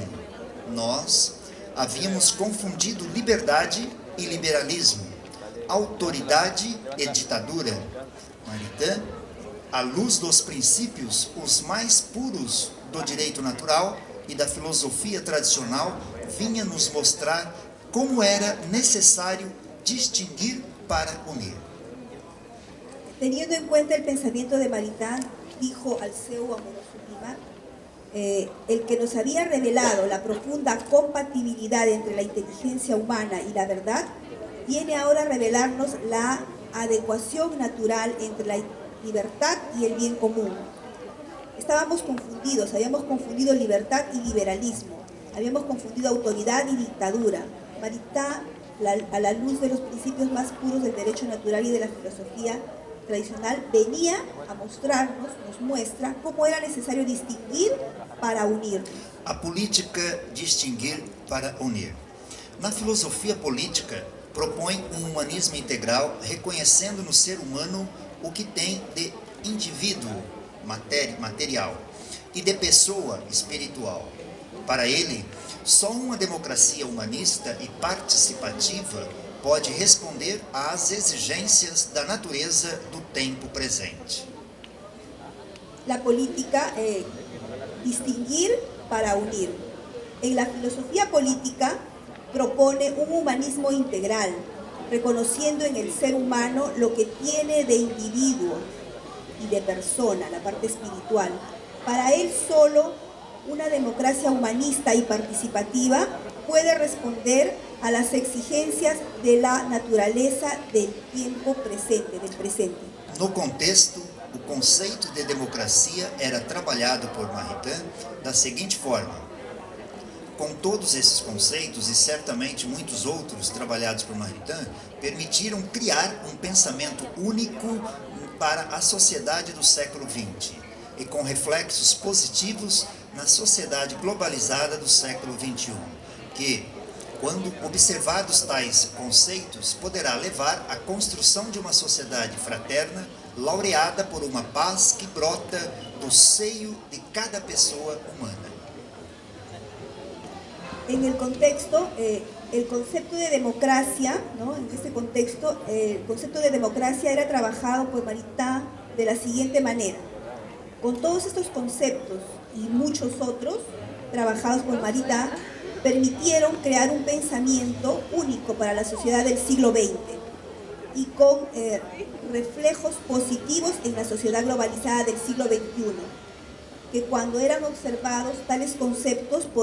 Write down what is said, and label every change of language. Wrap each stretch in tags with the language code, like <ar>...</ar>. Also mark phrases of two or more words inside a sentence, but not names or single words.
<pt>Nós havíamos confundido liberdade e liberalismo, autoridade e ditadura. Maritain, à luz dos princípios os mais puros do direito natural e da filosofia tradicional, vinha nos mostrar como era necessário distinguir para unir.</pt> <es>Teniendo en cuenta el pensamiento de Maritain, dijo Alceu Amoroso Lima, el que nos había revelado la profunda compatibilidad entre la inteligencia humana y la verdad, viene ahora a revelarnos la adecuación natural entre la libertad y el bien común. Estábamos confundidos, habíamos confundido libertad y liberalismo, habíamos confundido autoridad y dictadura. Maritain, a la luz de los principios más puros del derecho natural y de la filosofía tradicional, venía a mostrarnos, nos muestra cómo era necesario distinguir para unir.</es> <pt>A política distinguir para unir. Na filosofia política, propõe um humanismo integral, reconhecendo no ser humano o que tem de indivíduo material e de pessoa espiritual. Para ele, Só uma democracia humanista e participativa pode responder às exigências da natureza do tempo presente.</pt> <es>La política, distinguir para unir. En la filosofía política propone un humanismo integral, reconociendo en el ser humano lo que tiene de individuo y de persona, la parte espiritual. Para él solo una democracia humanista y participativa puede responder a las exigencias de la naturaleza del tiempo presente, del presente.</es> <pt>No contexto, o conceito de democracia era trabalhado por Maritain da seguinte forma: com todos esses conceitos e certamente muitos outros trabalhados por Maritain, permitiram criar um pensamento único para a sociedade do século XX e com reflexos positivos na sociedade globalizada do século XXI, que, quando observados tais conceitos, poderá levar à construção de uma sociedade fraterna, laureada por uma paz que brota do seio de cada pessoa humana.</pt> <es>En el contexto, el concepto de democracia, ¿no? En este contexto, el concepto de democracia era trabajado por Maritain de la siguiente manera. Con todos estos conceptos y muchos otros trabajados por Maritain, permitieron crear un pensamiento único para la sociedad del siglo XX y con reflejos positivos en la sociedad globalizada del siglo XXI, que cuando fueran observados tales conceptos</es>